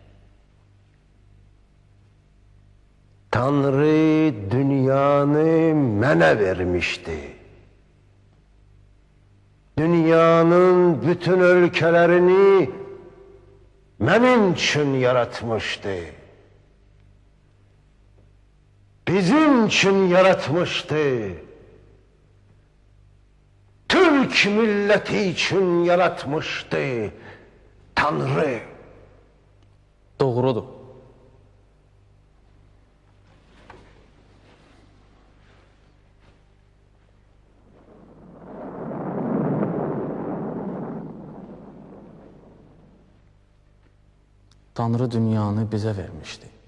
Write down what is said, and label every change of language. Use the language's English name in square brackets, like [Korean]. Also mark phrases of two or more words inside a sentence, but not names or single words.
[Azerbaijani] Tanrı dünyanı mənə vermişdi. Dünyanın bütün ölkələrini mənim üçün yaratmışdı. [Turkish] Bizim için yaratmıştı. Türk milleti için yaratmıştı Tanrı. [Azerbaijani] Doğrudur. Tanrı dünyanı bizə vermişdi.